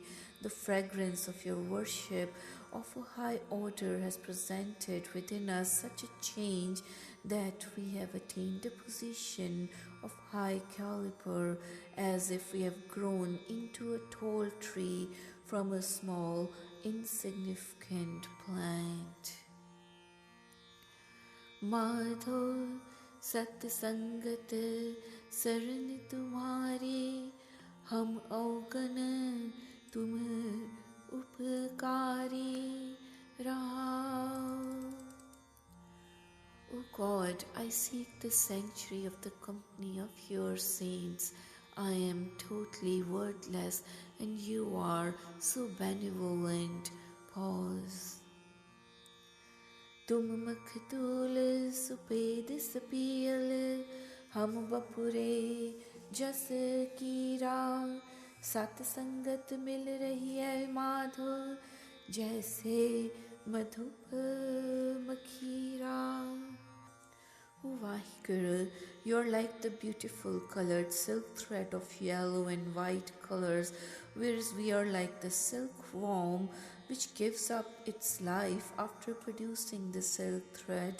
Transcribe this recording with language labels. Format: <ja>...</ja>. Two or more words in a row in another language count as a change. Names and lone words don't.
<en>The fragrance of your worship of a high order has presented within us such a change that we have attained a position of high caliber, as if we have grown into a tall tree from a small, insignificant plant.</en> <pa>Madho ਸਤਸੰਗਤ ਸ਼ਰਣ ਤੁਮ੍ਹਾਰੀ ਹਮ ਅਵਗਨ ਤੁਮ ਉਪਕਾਰੀ ਰਾਹ.</pa> <en>O God, I seek the sanctuary of the company of your saints. I am totally worthless and you are so benevolent. Pause.</en> <pa>ਤੁਮ ਮਖਤੂਲ ਸੁਪੇਦ ਸਪੀਅਲ ਹਮ ਬਪੁਰੇ ਜਸ ਕੀਰਾ ਸਤ ਸੰਗਤ ਮਿਲ ਰਹੀ ਹੈ ਮਾਧੋ ਜੈਸੇ ਮਧੁਪ ਮਖੀਰਾ.</pa> <en>O Vaheguru, you're like the beautiful colored silk thread of yellow and white colors, whereas we are like the silkworm which gives up its life after producing the silk thread.</en>